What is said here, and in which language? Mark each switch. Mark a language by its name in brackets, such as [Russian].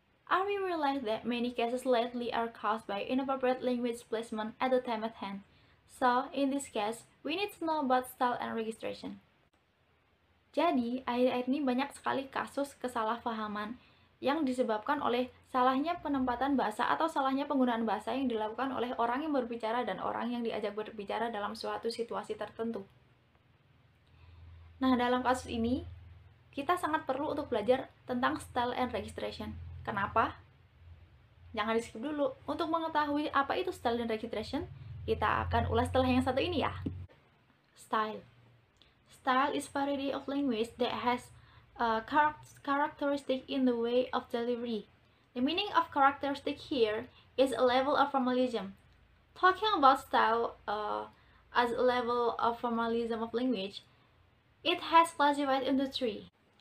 [English] Are we realize that many cases lately are caused by inappropriate language placement at the time at hand? So, in this case, we need to know about style and registration. [Indonesian] Jadi, akhir-akhir ini banyak sekali kasus kesalahpahaman yang disebabkan oleh salahnya penempatan bahasa atau salahnya penggunaan bahasa yang dilakukan oleh orang yang berbicara dan orang yang diajak berbicara dalam suatu situasi tertentu. Nah, dalam kasus ini, kita sangat perlu untuk belajar tentang style and registration. Kenapa? Jangan di-skip dulu. Untuk mengetahui apa itu style dan registration, kita akan ulas setelah yang satu ini ya. [English] Style. Style is variety of language that has a characteristic in the way of delivery. The meaning of characteristic here is a level of formalism. Talking about style as a level of formalism of language, it has classified into three.